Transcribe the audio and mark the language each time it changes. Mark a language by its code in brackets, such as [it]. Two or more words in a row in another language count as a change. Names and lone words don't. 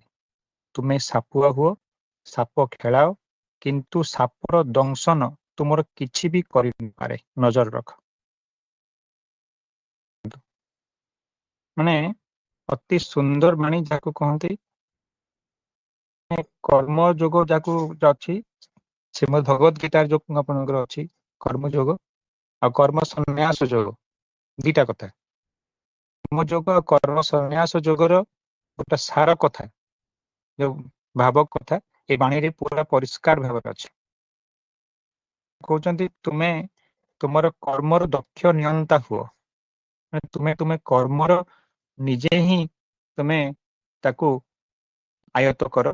[or] ତୁମେ ସାପୁଆ ହୁଅ, ସାପ ଖେଳାଅ, କିନ୍ତୁ ସାପର ଦଂଶନ ତୁମର କିଛି ଭି କରି ନ ପାରେ। ନଜର ରଖ। ମାନେ ଅତି ସୁନ୍ଦର ବାଣୀ ଯାକୁ କହନ୍ତି କର୍ମ ଯୋଗ ଯାକୁ ଅଛି। ଶ୍ରୀମଦ୍ ଭଗବତ ଗୀତା ଯୋ ଆପଣଙ୍କର ଅଛି କର୍ମ ଯୋଗ ଆ କର୍ମ ସନ୍ନ୍ୟାସ ଯୋଗ ଦିଟା କଥା। କର୍ମ ଯୋଗ କର୍ମ ସନ୍ନ୍ୟାସ ଯୋଗର ଗୋଟେ ସାର କଥା ଯୋ ଭାବ କଥା ଏ ବାଣୀ ରେ ପୂରା ପରିଷ୍କାର ଭାବ ଅଛି। କହୁଛନ୍ତି ତୁମେ ତୁମର କର୍ମର ଦକ୍ଷ ନିୟନ୍ତା ହୁଅ, ତୁମେ ତୁମେ କର୍ମର ନିଜେ ହିଁ ତୁମେ ତାକୁ ଆୟତ୍ତ କର।